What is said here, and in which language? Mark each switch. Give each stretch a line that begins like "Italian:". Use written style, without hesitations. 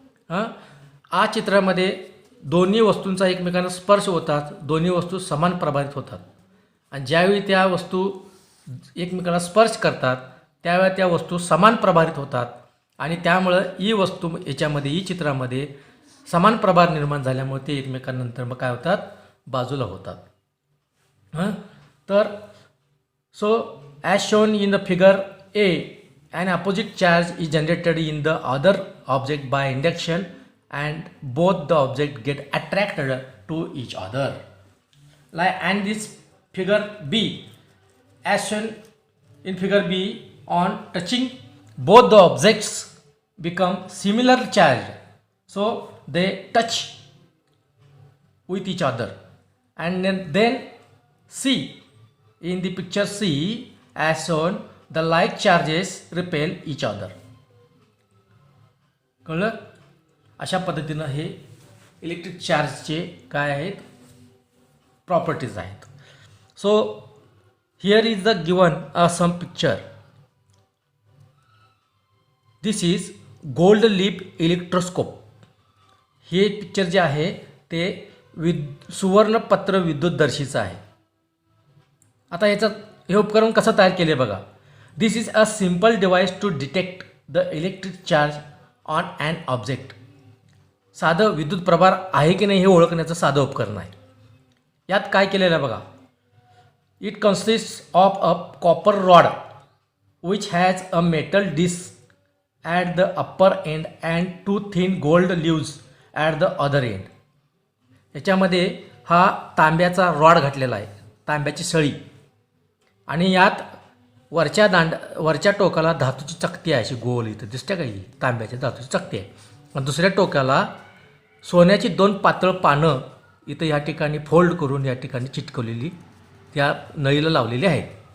Marathi: या चित्रामध्ये दोन्ही वस्तूंचा एकमेकांना स्पर्श होतात, दोन्ही वस्तू समान प्रभावित होतात आणि ज्यावेळी त्या वस्तू एकमेकांना स्पर्श करतात त्यावेळी त्या वस्तू समान प्रभावित होतात आणि त्यामुळं ही वस्तू याच्यामध्ये ही चित्रामध्ये समान प्रभार निर्माण झाल्यामुळे ते एकमेकांनंतर मग काय होतात, बाजूला होतात. तर
English: So as shown in the figure A, an opposite charge is generated in the other object by induction and both the object get attracted to each other. Like, and this figure B, as shown in figure B, on touching both the objects become similar charge, so they touch with each other. And then C, in the picture C as shown, the like charges repel each other.
Marathi: कळलं? अशा पद्धतीनं हे electric चार्जचे काय आहेत, properties आहेत.
English: So here is the given some picture. This is gold leaf electroscope.
Marathi: हे picture जे आहे ते सुवर्णपत्र विद्युतदर्शीचं आहे. आता याचं हे उपकरण कसं तयार केले बघा.
English: This is a simple device to detect the electric charge on an object.
Marathi: साधं विद्युत प्रभार आहे की नाही हे ओळखण्याचं साधं उपकरण आहे. यात काय केलेलं आहे बघा.
English: It consist of a copper rod which has a metal disc at the upper end and two thin gold leaves at the other end.
Marathi: याच्यामध्ये हा तांब्याचा रॉड घातलेला आहे, तांब्याची सळी, आणि यात वरच्या टोकाला धातूची चकती आहे, अशी गोल इथं दिसते का, ही तांब्याच्या धातूची चकती आहे. आणि दुसऱ्या टोकाला सोन्याची 2 पातळ पानं इथं या ठिकाणी फोल्ड करून या ठिकाणी चिटकवलेली त्या नळीला लावलेली आहेत.